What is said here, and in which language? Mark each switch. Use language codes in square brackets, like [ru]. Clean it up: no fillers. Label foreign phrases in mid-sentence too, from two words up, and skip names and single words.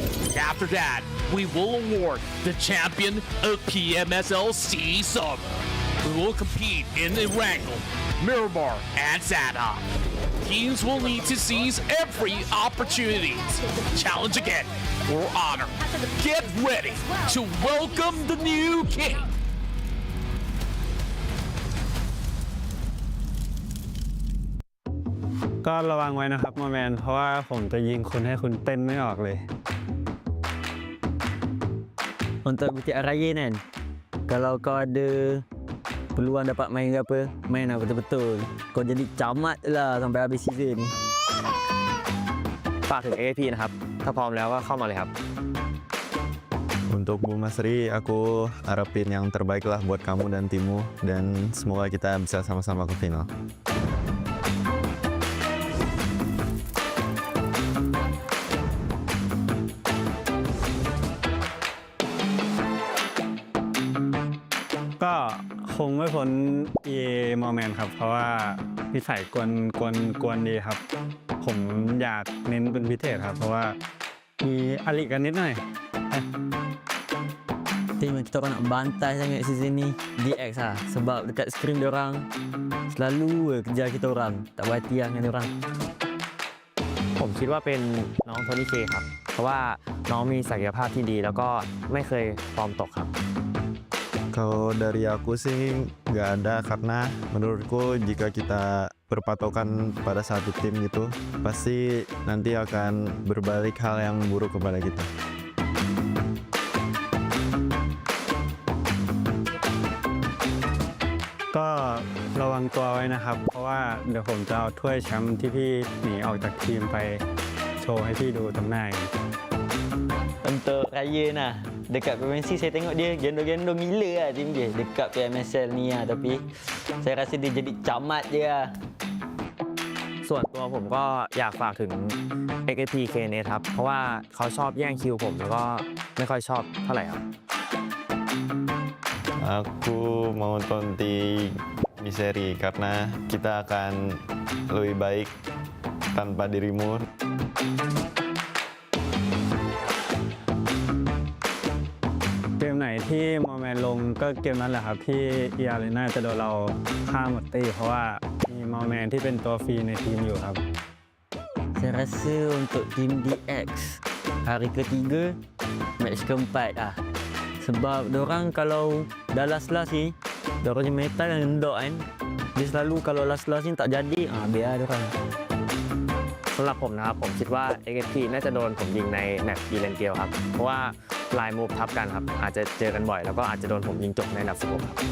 [en] After that, we will award the champion of PMSL SEA Summer. We will compete in Erangel, Miramar, and Zadok. Teams will need to seize every opportunity to challenge again for honor. Get ready to welcome the new king. [th] ก็ระวังไว้นะครับโมแมนเพราะว่าผมจะยิงคุณให้คุณเต้นไม่ออกเลย [ms] Untuk BTR Raya kan, kalau kau ada peluang dapat main ke apa, main lah betul-betul. Kau jadi camat lah sampai habis season ni. [th] ฝากถึง AFP นะครับ ถ้าพร้อมแล้วก็เข้ามาเลยครับ [id] Untuk Bu Masri, aku harapin yang terbaik lah buat kamu dan timmu, dan semoga kita bisa sama-sama ke final. [th] Ko คงไม่พ้น EA โมเมนต์ครับเพราะว่านิสัยกวนดีครับผมอยากเน้นเป็นพิเศษครับเพราะว่ามีอลิกันนิดหน่อย [ms] Tim kita orang nak bantai sangat season ni DX lah sebab dekat screen diorang selalu kejar kita orang tak berhati lah dengan diorang [th] ผมคิดว่าเป็นน้องโทนี่เคครับ เพราะว่าน้องมีศักยภาพที่ดีแล้วก็ไม่เคยฟอร์มตกครับ [id] Kalau dari aku sih nggak ada, karena menurutku jika kita berpatokan pada satu tim gitu, pasti nanti akan berbalik hal yang buruk kepada kita. [th] Ko ระวังตัวไว้นะครับเพราะว่าเดี๋ยวผมจะเอาถ้วยแชมป์ที่พี่หนีออกจากทีมไปโชว์ให้พี่ดูตรงหน้า [ms] Untuk Raya nah, dekat PMSL saya tengok dia gendong-gendong gila lah tim dia dekat PMSL ni lah, tapi saya rasa dia jadi camat je lah. [th] ส่วนตัวผมก็อยากฝากถึง XSP KNS ครับ เพราะว่าเขาชอบแย่งคิวผมแล้วก็ไม่ค่อยชอบเท่าไหร่ครับ [id] Aku mau tonti Miseri karena kita akan lebih baik tanpa dirimu. [th] เกมไหนที่โมแมนลงก็เกมนั้นแหละครับที่eArenaจะโดนเราฆ่าหมดตีเพราะว่ามีโมแมนที่เป็นตัวฟรีในทีมอยู่ครับ [ms] Saya rasa untuk tim DX hari ketiga match keempat lah. Sebab diorang kalau dah last ni diorang je metal yang endok kan, dia selalu kalau last ni tak jadi biar dia orang [th] สำหรับผมนะครับผมคิดว่า XSP น่าจะโดนผมยิงในแมปอีเลนเกียวครับเพราะว่าลายมูฟทับกันครับอาจจะเจอกันบ่อยแล้วก็อาจจะโดนผมยิงจบในอันดับ16ครับ